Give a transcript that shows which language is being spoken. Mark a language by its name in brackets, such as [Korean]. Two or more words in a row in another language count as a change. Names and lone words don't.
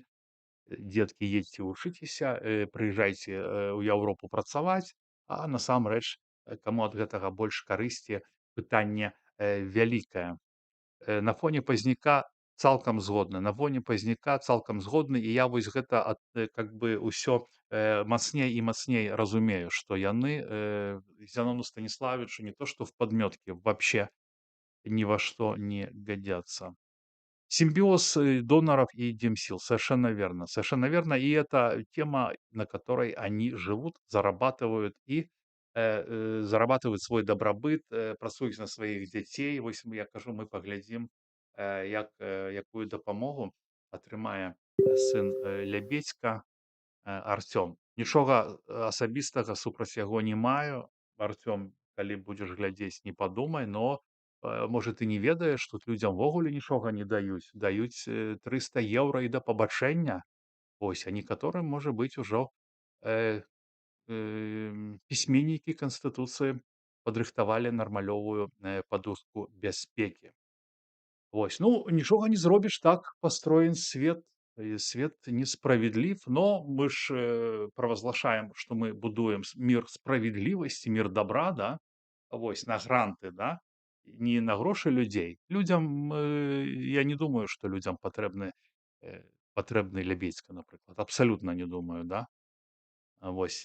[Belarusian] Дзеткі, едзьце вучыцеся, прыязджайце ў Еўропу працаваць, а насамрэч, каму ад гэтага больш карысці, пытанне вялікае. На фоне пазняка цалкам згодны. На фоне пазняка цалкам згодны, і я вось гэта [Russian] как бы [Belarusian] ўсё мацней і мацней разумею, што яны Зянону Станіславічу [Russian] не то што в подметке, вообще ни во что не годятся. Симбиоз доноров и демсил. Совершенно верно. Совершенно верно. И это тема, на которой они живут, зарабатывают и зарабатывают свой добробыт, [Belarusian] працуюць на сваіх дзяцей. Вось я кажу, мы паглядзім, якую дапамогу атрымае сын Лябедзька, Артём. Нічога асабістага супраць яго не маю. Артём, калі будзеш глядзець, не падумай, но можа ты не ведаеш, тут людзям увогуле нічога не даюць. Даюць 300 еўра і да пабачэння. Ось, а некаторым, можа быць, ужо э, пісьменнікі канстытуцыі падрыхтавалі нармалёвую падушку бяспекі. Вось, ну, нічога не зробіш, [Russian] так построен свет. Свет несправедлив, но [Belarusian] мы ж правазглашаем, што мы будуем мир справядлівасці, мир добра, да? Вось, на гранты, да? Не на грошы людзей. Людзям, я не думаю, што людзям патрэбны Лябедзька, напрыклад. Абсалютна не думаю, да? Вось.